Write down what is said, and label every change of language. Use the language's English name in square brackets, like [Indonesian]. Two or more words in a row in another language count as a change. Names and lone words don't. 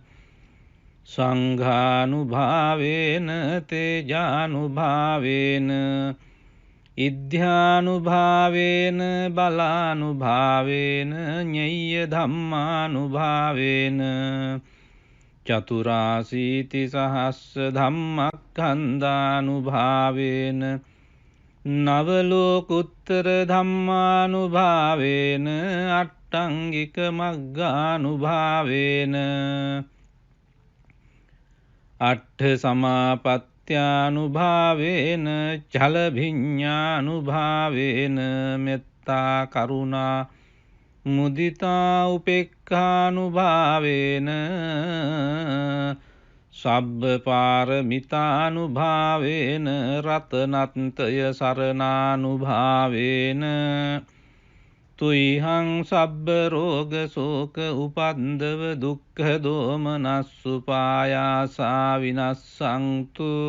[Pali] සංඝානුභාවේන තේජානුභාවේන ඉද්ධානුභාවේන බලානුභාවේන ඤය්‍ය ධම්මානුභාවේන චතුරාසීති සහස්ස ධම්මක්ඛන්දානුභාවේන නව ලෝකුත්තර ධම්මානුභාවේන අට්ටංගික මග්ගානුභාවේන අට්ඨ සමාපත්ත්‍යානුභාවේන චල භිඤ්ඤානුභාවේන මෙත්තා කරුණා මුදිතා උපේක්ඛානුභාවේන සබ්බ පාරමිතානුභාවේන රතනත්ය සරණානුභාවේන තුයිහං සබ්බ රෝග ශෝක උපන්දව දුක්ඛ දෝමනස්සුපායාසා විනස්සන්තු